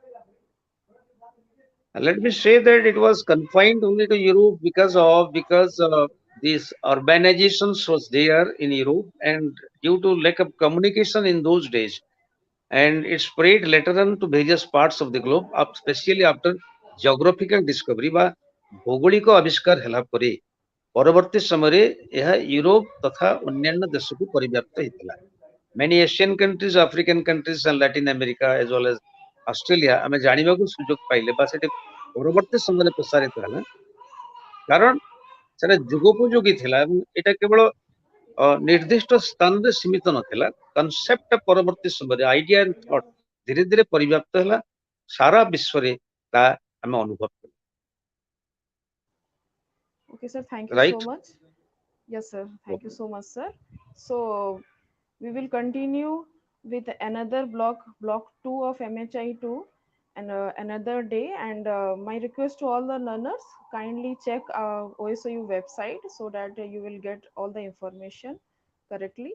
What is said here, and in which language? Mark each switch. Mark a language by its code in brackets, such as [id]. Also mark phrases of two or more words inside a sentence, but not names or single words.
[en] Let me say that it was confined only to Europe because these urbanizations was there in Europe, and due to lack of communication in those days, and it spread later on to various parts of the globe, especially after geographical discovery [or] ବା ଭୌଗୋଳିକ ଆବିଷ୍କାର ହେଲା ପରେ ପରବର୍ତ୍ତୀ ସମୟରେ ଏହା ୟୁରୋପ ତଥା ଅନ୍ୟାନ୍ୟ ଦେଶକୁ ପରିବ୍ୟାପ୍ତ ହେଇଥିଲା. [en] Many Asian countries, African countries and Latin America as well as Australia [or] ଆମେ ଜାଣିବାକୁ ସୁଯୋଗ ପାଇଲେ ବା ସେଠି ପରବର୍ତ୍ତୀ ସମୟରେ ପ୍ରସାରିତ ହେଲା, କାରଣ ସେଟା ଯୁଗୋପଯୋଗୀ ଥିଲା ଏବଂ ଏଇଟା କେବଳ ନିର୍ଦ୍ଦିଷ୍ଟ ସ୍ଥାନରେ ସୀମିତ ନଥିଲା. କନସେପ୍ଟ ପରବର୍ତ୍ତୀ ସମୟରେ [en] idea and thought [or] ଧୀରେ ଧୀରେ ପରିବ୍ୟାପ୍ତ ହେଲା, ସାରା ବିଶ୍ୱରେ ତା ଆମେ ଅନୁଭବ କଲୁ। [en] Okay, sir. Thank you so Right? much. Yes, sir. Thank you so much, sir. So we will continue with another block 2 of MHI 2, and another day. And my request to all the learners, kindly check OSOU website so that you will get all the information correctly.